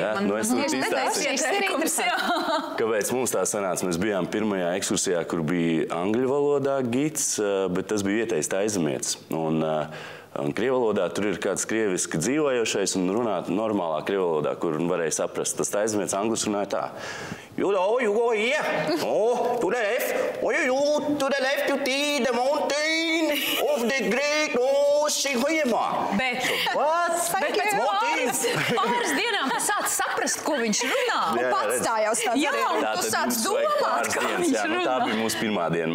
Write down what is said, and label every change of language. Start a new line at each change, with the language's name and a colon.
Latvian: Jā, nu, es tieši izstāstīju. Kāpēc mums tā sanāca? Mēs bijām pirmajā ekskursijā, kur bija angļu valodā gids, bet tas bija vietējs taizemietis. Un krievu valodā tur ir kāds krieviski dzīvojošais un runāt normālā krievu valodā, kur varēja saprast. Tas taizemietis anglis runāja tā.
English: You know, you go here, oh, to the left, oh, you to the left, you see the mountain of the great ocean.
Latvian: Bet pēc pāris dienām tu sāc saprast, ko viņš runā. Un pats tā jau stāc arī. Jā, un tu sāc domāt, kā viņš runā. Tā bija mūsu pirmā diena.